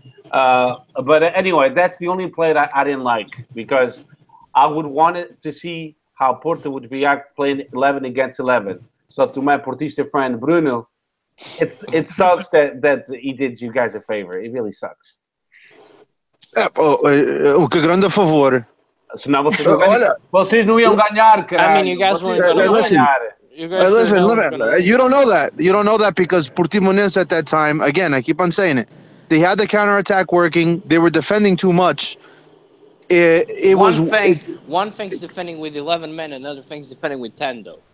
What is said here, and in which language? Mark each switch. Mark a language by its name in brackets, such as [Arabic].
[English] But anyway, that's the only play that I didn't like because I would want to see how Porto would react playing 11 against 11. So to my Portista friend Bruno, it sucks that he did you guys a favor. It really sucks. [Portuguese] Que grande favor. Senão vocês não iam ganhar, cara. [English] I mean, you guys weren't going to ganhar. Listen, you don't know that. You don't know that because Portimonense at that time, again, I keep on saying it, they had the counterattack working. They were defending too much. One thing's defending with 11 men, another thing's defending with 10, though.